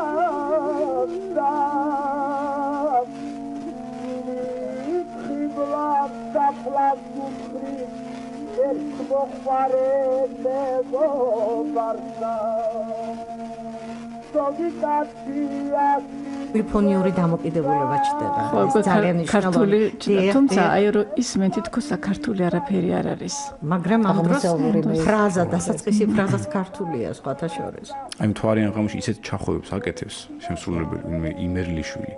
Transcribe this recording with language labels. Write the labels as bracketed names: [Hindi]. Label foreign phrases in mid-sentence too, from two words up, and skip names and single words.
[Georgian] Tribula da plasmutri E smoffare nego barza Zoghi cazzi პოლიფონიური დამოკიდებულება ჩდება. ეს ძალიან მნიშვნელოვანია. თუმცა აი რომ ისმენ თითქოს საქართველოს არაფერი არ არის. მაგრამ ამ დროს ფრაზა დასაწყისი ფრაზაც ქართულია სხვათა შორის. აი მთვარიან ღამეში ისეთ ჩახოვებს აკეთებს შემსრულებელი იმერლიშვილი.